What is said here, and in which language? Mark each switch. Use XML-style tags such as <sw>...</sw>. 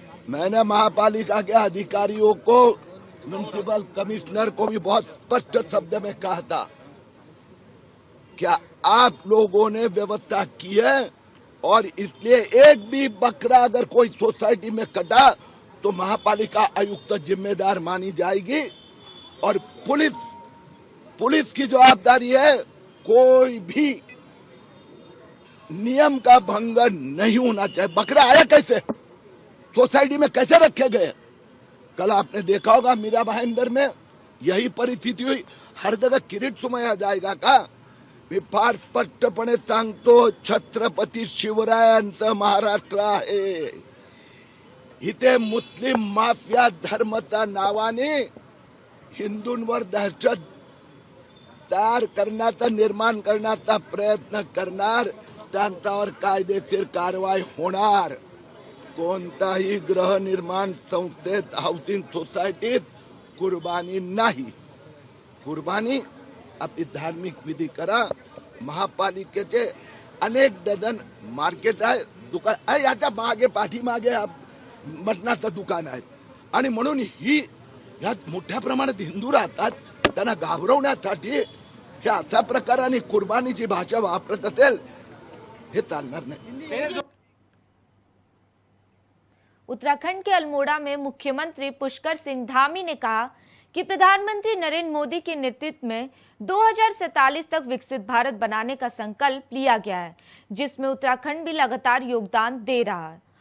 <hi>मैंने महापालिका के अधिकारियों को, म्युनिसिपल कमिश्नर को भी बहुत स्पष्ट शब्द में कहा था, क्या आप लोगों ने व्यवस्था की है और इसलिए एक भी बकरा अगर कोई सोसाइटी में कटा तो महापालिका आयुक्त जिम्मेदार मानी जाएगी और पुलिस की जवाबदारी है। कोई भी नियम का भंग नहीं होना चाहिए। बकरा आया कैसे, सोसाइटी में कैसे रखे गए? कल आपने देखा होगा मीरा भाईंदर में यही परिस्थिती हुई। हर जगह किरीट सोमैया जाएगा का?</hi> <mr>मी फार स्पष्टपणे सांगतो, छत्रपती शिवरायांचं महाराष्ट्र आहे। इथे मुस्लिम माफिया धर्माच्या नावाने हिंदूंवर दहशत तयार करण्याचा, निर्माण करण्याचा प्रयत्न करणार, त्यांच्यावर कायदेशीर कारवाई होणार। कोणताही गृहनिर्माण संस्थेत, हाऊसिंग सोसायटीत कुर्बानी नाही। कुर्बानी आपली धार्मिक विधी करा। महापालिकेचे अनेक डझन मार्केट आहे, दुकान आहे, याच्या मागे पाठीमागे मटणाचं दुकान आहे आणि म्हणून ही यात मोठ्या प्रमाणात हिंदू राहतात, त्यांना घाबरवण्यासाठी हे अशा प्रकाराने कुर्बानीची भाषा वापरत असेल, हे चालणार नाही।</mr> <hi>उत्तराखंड के अल्मोड़ा में मुख्यमंत्री पुष्कर सिंह धामी ने कहा कि प्रधानमंत्री नरेंद्र मोदी के नेतृत्व में 2047 तक विकसित भारत बनाने का संकल्प लिया गया है, जिसमें उत्तराखंड भी लगातार योगदान दे रहा है।</hi>